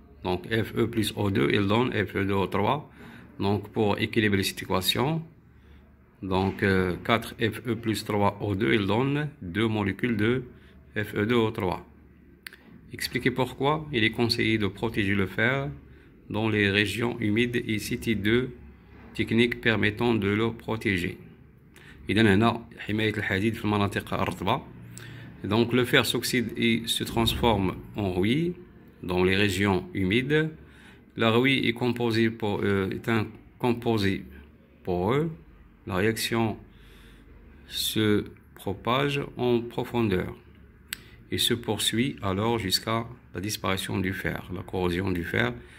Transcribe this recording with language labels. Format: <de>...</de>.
<fr>Donc Fe plus O2, il donne Fe2O3. Donc pour équilibrer cette équation, donc 4 Fe plus 3 O2, il donne 2 molécules de Fe2O3. Expliquez pourquoi il est conseillé de protéger le fer dans les régions humides et citez 2 techniques permettant de le protéger.</fr> <ar>إذن هنا حماية الحديد في المناطق الرطبة.</ar> <fr>Donc le fer s'oxyde et se transforme en rouille dans les régions humides. La rouille est un composé poreux. La réaction se propage en profondeur et se poursuit alors jusqu'à la disparition du fer, la corrosion du fer.</fr>